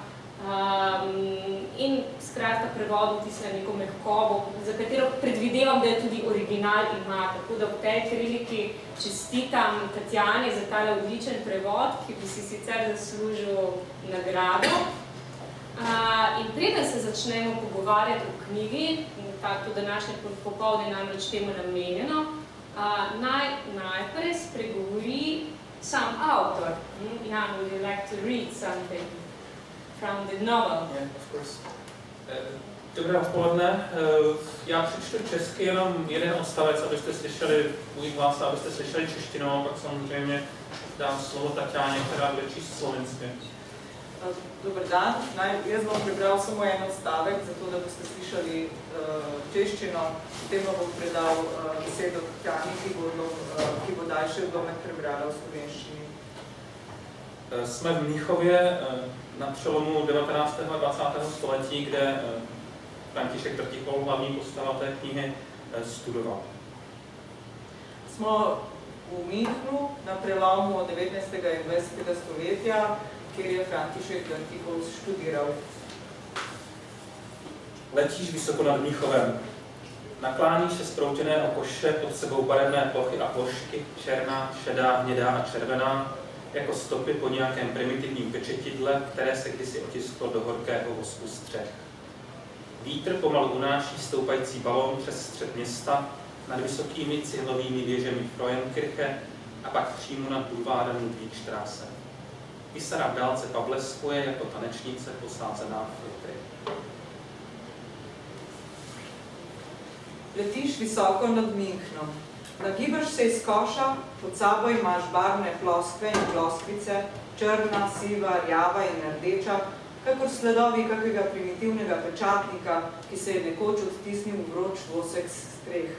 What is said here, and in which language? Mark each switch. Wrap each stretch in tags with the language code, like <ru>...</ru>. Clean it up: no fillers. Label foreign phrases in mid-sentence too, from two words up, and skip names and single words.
<sl>in skratka prevodu tisla neko mehkobo, za katero predvidevam, da je tudi original ima, tako da v tej priliki čestitam Tatjani za tale odličen prevod, ki bi si sicer zaslužil nagrado. In preden se začnemo pogovarjati o knjigi, tako današnje popoldne namreč temu namenjeno, najprej spregovori sam avtor.</sl> <en>Jan, would you like to read something from the novel? Yeah, of course.</en> <cs>Dobré odpoledne. Já přečtu česky jenom jeden odstavec, abyste slyšeli můj hlas, abyste slyšeli češtinu, a pak samozřejmě dám slovo Tatjáně, která bude číst slovensky.</cs> <hr>Dobar dan.</hr> <sl>Jaz bom prebral samo en odstavek, zato da boste slišali češčino, potem bom predal besedo Tatjani, ki bo daljše odlomek prebrala v slovenščini.</sl> <cs>Jsme v Mnichově na přelomu 19. a 20. století, kde František Drtikol, hlavní postava té knihy, studoval.</cs> <sl>Smo v Münchnu na prelomu 19. in 20. stoletja, kjer je František Drtikol študiral.</sl> <cs>Letíš vysoko nad Mnichovem. Nakláníš se sproutěné okoše, pod sebou barevné plochy a plošky, černá, šedá, hnědá a červená, jako stopy po nějakém primitivním pečetidle, které se kdysi otisklo do horkého vosku střech. Vítr pomalu unáší stoupající balón přes střed města nad vysokými cihlovými věžemi Frauenkirche a pak přímo nad bulvárem Ludwigstraße. Písara v dálce pableskuje jako tanečnice posázená filtry.</cs> <sl>Letiš visoko nad Münchnom. Nagibaš se iz koša, pod sabo imaš barvne ploskve in ploskvice, črna, siva, rjava in rdeča, kakor sledovi kakega primitivnega pečatnika, ki se je nekoč odtisnil v vroč vosek streh.</sl>